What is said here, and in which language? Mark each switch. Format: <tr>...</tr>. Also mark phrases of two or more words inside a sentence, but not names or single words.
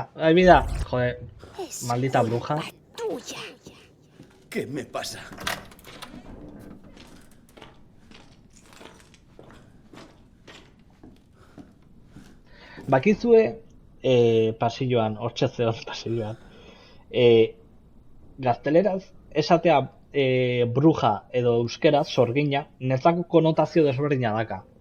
<es>Bida, jode, maldita bruja. ¿Qué me pasa?</es> <eu>Bakizue, pasilloan, hortxe zeon pasilloan. Gazteleraz, esatea bruja edo euskeraz, sorgina, netzako konotazio desberdina daka.</eu>